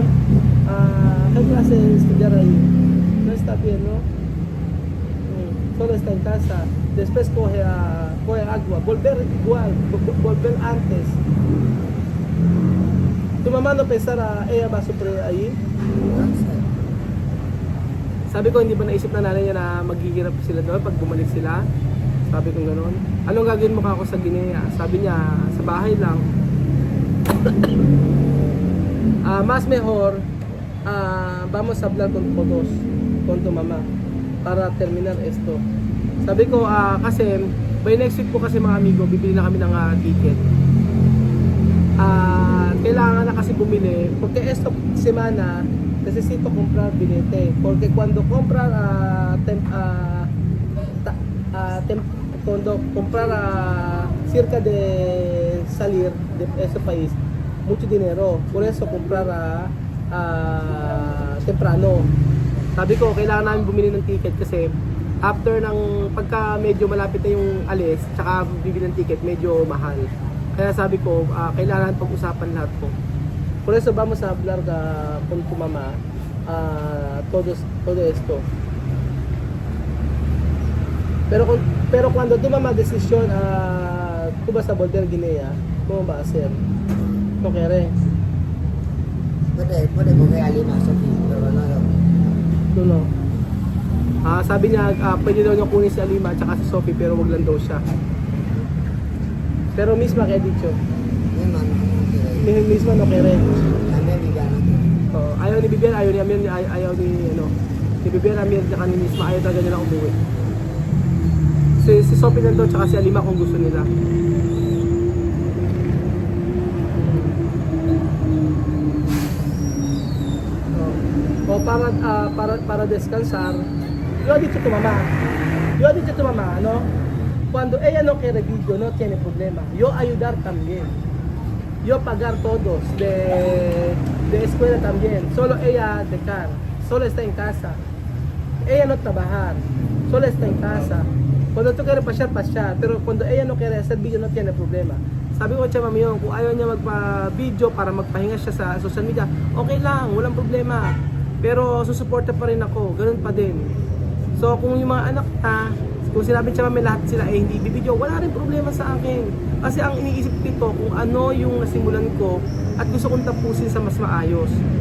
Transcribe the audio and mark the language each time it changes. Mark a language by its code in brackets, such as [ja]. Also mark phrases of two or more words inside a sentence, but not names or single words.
[es] ¿Qué clase de estudiar ahí? No está bien, ¿no? Solo está en casa. Después coge agua. Volver igual. Volver antes. ¿Tu mamá no pensara ella va a sufrir ahí? No sé. [tl] Sabi ko, hindi ba naisip na nanay niya na maghihirap sila doon pag bumalik sila? Sabi ko gano'n. Anong gagawin mo ako sa Guinea? Sabi niya, sa bahay lang. [es] Mas mejor, vamos a hablar con todos, con tu mamá, para terminar esto. [tl] Sabi ko, kasi, [en] by next week [tl] po kasi mga amigo, bibili na kami ng ticket. Kailangan na kasi bumili, [es] porque esta semana, necesito comprar billete, porque cuando comprar cuando comprar cerca de salir de ese país mucho dinero, por eso comprar temprano. [tl] Sabi ko kailangan namin bumili ng ticket kasi after ng pagka medyo malapit na yung alis tsaka bibili ng ticket medyo mahal, kaya sabi ko kailangan pag-usapan lahat po. [es] Por eso vamos a hablar con tu mamá todo esto. Pero cuando tu mamá decisión tú vas a volver a Guinea, ¿cómo va a ser? ¿No quiere? Puede coger a Lima, Sophie, pero no lo. No. [tl] Sabi niya, pwede daw niya kunin si Alima at saka si Sophie pero wag lang daw siya. [es] Pero misma kaya dicho. Mi hermano no quiere ir. Misma no quiere. También Vivian no quiere. [tl] Ayaw ni Bibian, ayaw ni Amir, ayaw ni ni Bibian, Amir, at ni misma, ayaw talaga nila umuwi. Si Sophie nandun at saka si Alima kung gusto nila. [es] Para descansar, yo he dicho a tu mamá, ¿no? Cuando ella no quiere video, no tiene problema. Yo ayudar también. Yo pagar todos de escuela también. Solo ella dejar. Solo está en casa. Ella no trabajar. Solo está en casa. Cuando tú quieres pasyar. Pero cuando ella no quiere hacer video, no tiene problema. [tl] Sabi ko siya, mami, kung ayaw niya magpa-video para magpahinga siya sa social media, okay lang, walang problema. Pero susuporta pa rin ako, ganun pa din. So kung yung mga anak na, kung sinabi siya may lahat sila hindi bibidyo, wala rin problema sa akin. Kasi ang iniisip ko kung ano yung nasimulan ko at gusto kong tapusin sa mas maayos.